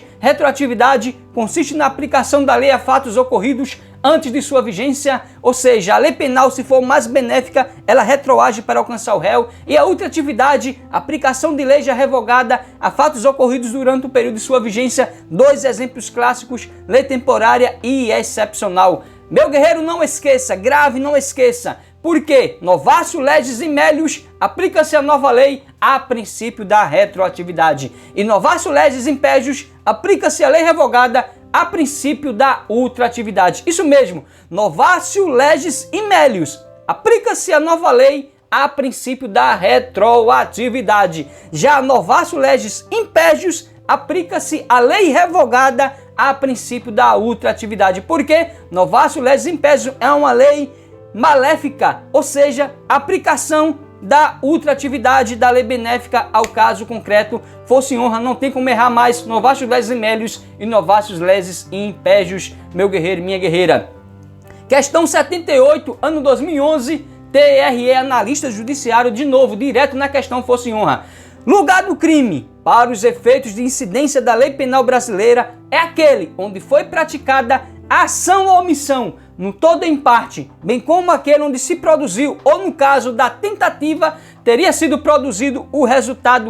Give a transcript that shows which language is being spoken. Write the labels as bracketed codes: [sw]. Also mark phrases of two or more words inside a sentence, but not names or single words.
[pt] Retroatividade consiste na aplicação da lei a fatos ocorridos antes de sua vigência, ou seja, a lei penal, se for mais benéfica, ela retroage para alcançar o réu, e a ultratividade, aplicação de lei já revogada a fatos ocorridos durante o período de sua vigência. Dois exemplos clássicos, lei temporária e excepcional. Meu guerreiro, não esqueça, grave, não esqueça, porque [la] novatio legis in melius, [pt] aplica-se a nova lei a princípio da retroatividade, e [la] novatio legis impégios, [pt] aplica-se a lei revogada a princípio da ultratividade. Isso mesmo, [la] novatio legis in melius, [pt] aplica-se a nova lei a princípio da retroatividade. [la] Já novatio legis impégios, [pt] aplica-se a lei revogada a princípio da ultratividade. Porque [la] novatio legis impégios [pt] é uma lei maléfica, ou seja, aplicação da ultratividade da lei benéfica ao caso concreto. Fosse honra, não tem como errar mais. [la] Novatio legis in melius e novatio legis impégios, [pt] meu guerreiro e minha guerreira. Questão 78, ano 2011, TRE, analista judiciário, de novo, direto na questão fosse honra. Lugar do crime, para os efeitos de incidência da lei penal brasileira, é aquele onde foi praticada ação ou omissão, no todo ou em parte, bem como aquele onde se produziu, ou no caso da tentativa, teria sido produzido o resultado.